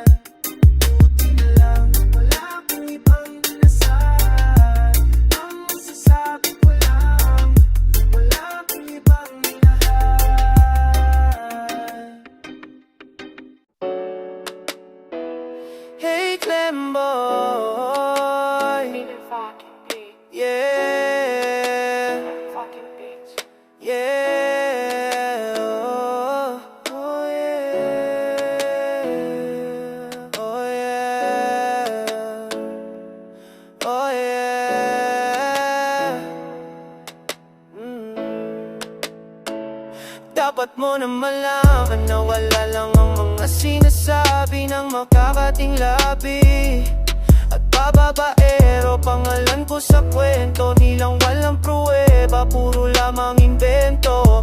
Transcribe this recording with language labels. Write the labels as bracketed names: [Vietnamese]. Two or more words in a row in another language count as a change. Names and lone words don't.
[Filipino] Buti na lang, wala akong ibang minasal. Ang masasabi ko lang, wala akong ibang minahal. [English] Hey Clemboy, yeah, yeah, oh yeah, oh yeah, oh yeah. [Filipino] Dapat mo na malaman na wala lang ang mga sinasabi ng makakating labi. At bababaero, pangalan ko sa kwento, nilang walang pruweba, puro lamang invento.